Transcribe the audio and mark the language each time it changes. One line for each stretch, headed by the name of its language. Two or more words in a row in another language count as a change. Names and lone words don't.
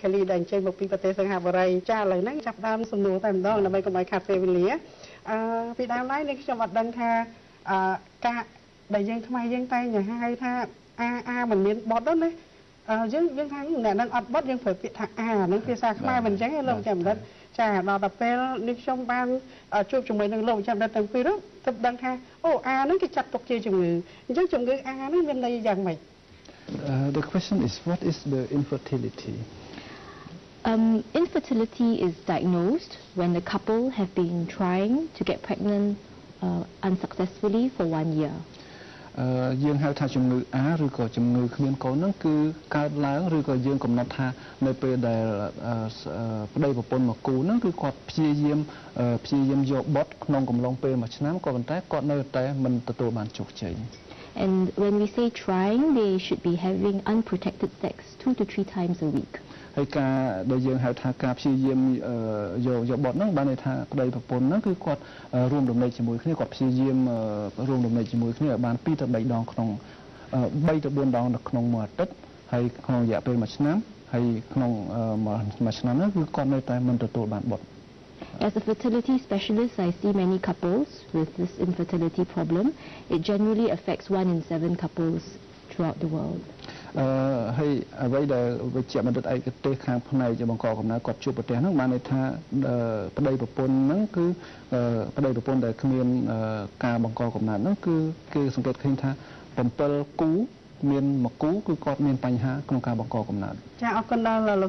Khmer: Kelly ដែលអញ្ជើញមកពីប្រទេសសិង្ហបុរីចាឥឡូវហ្នឹងចាប់ដើមសំណួរតែម្ដងដើម្បីកុំឲ្យខាតពេលវេលាពីដើមឡើយនេះខ្ញុំអត់ដឹងថាការដែលយើងខ្មែរយើងតែងហៅថាអាមិនមានបត់ទេណាយើងថាអ្នកនឹងអត់បត់យើងប្រើពាក្យថានឹងភាសាខ្មែរមិនអញ្ចឹងទេលោកចាំបណ្ឌិតចាដល់តែពេលនេះខ្ញុំបានជួបជាមួយនឹងលោកចាំបណ្ឌិតទាំងពីរនោះទើបដឹងថាអូនឹងគេចាត់ទុកជាជំងឺអញ្ចឹងជំងឺនេះមានន័យយ៉ាងម៉េច
English: The question is what is the infertility? Infertility is diagnosed when the couple have been trying to get pregnant unsuccessfully for 1 year.
Khmer: យើងហៅថាជំងឺឬក៏ជំងឺគ្មានកូនហ្នឹងគឺកើតឡើងឬក៏យើងកំណត់ថានៅពេលដែលប្តីប្រពន្ធមកគូហ្នឹងគឺគាត់ព្យាយាមយកបុតក្នុងកំឡុងពេល1ឆ្នាំក៏ប៉ុន្តែគាត់នៅតែមិនទទួលបានជោគជ័យ
English: And when we say trying, they should be having unprotected sex 2 to 3 times a week.
Khmer: ហើយការដែលយើងហៅថាការព្យាយាមយកបុតហ្នឹងបានន័យថាប្តីប្រពន្ធហ្នឹងគឺគាត់រួមរំលែកជាមួយគ្នាគាត់ព្យាយាមរួមរំលែកជាមួយគ្នាឲ្យបាន2ទៅ3ដងក្នុង3ទៅ4ដងនៅក្នុងមួយអាទិត្យហើយក្នុងរយៈពេល1ឆ្នាំហើយក្នុងមួយឆ្នាំហ្នឹងគឺគាត់នៅតែមិនទទួលបានបុត
English: As a fertility specialist, I see many couples with this infertility problem. It generally affects 1 in 7 couples throughout the world.
Khmer: ហើយអ្វីដែលវិជ្ជបណ្ឌិតឯកទេសខាងផ្នែកបង្កកំណើតគាត់ជួបប្រទេសហ្នឹងបានន័យថាប្តីប្រពន្ធហ្នឹងគឺប្តីប្រពន្ធដែលគ្មានការបង្កកំណើតហ្នឹងគឺគេសង្កេតឃើញថា7គូមានមួយគូគឺគាត់មានបញ្ហាក្នុងការបង្កកំណើតចាអរគុណដល់លោក